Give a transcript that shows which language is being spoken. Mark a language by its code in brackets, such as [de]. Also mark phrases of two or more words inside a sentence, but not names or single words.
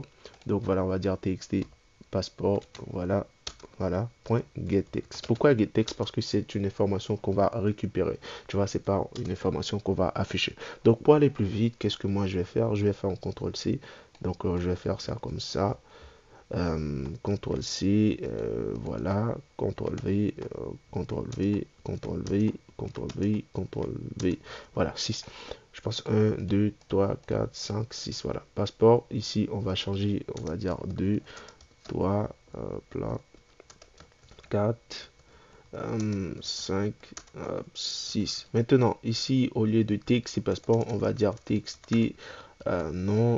[fr] Donc voilà, on va dire TXT passeport, voilà, voilà, point getText. Pourquoi getText? Parce que c'est une information qu'on va récupérer. Tu vois, c'est pas une information qu'on va afficher. Donc pour aller plus vite, qu'est-ce que moi je vais faire? Je vais faire un CTRL-C. Donc je vais faire ça comme ça. CTRL-C, voilà, CTRL-V, CTRL-V, CTRL-V, CTRL-V, CTRL-V, voilà, 6. Je pense 1, 2, 3, 4, 5, 6, voilà. Passeport, ici, on va changer, on va dire 2, 3, là, 4, 5, 6. Maintenant, ici, au lieu de TXT passeport, on va dire TXT non.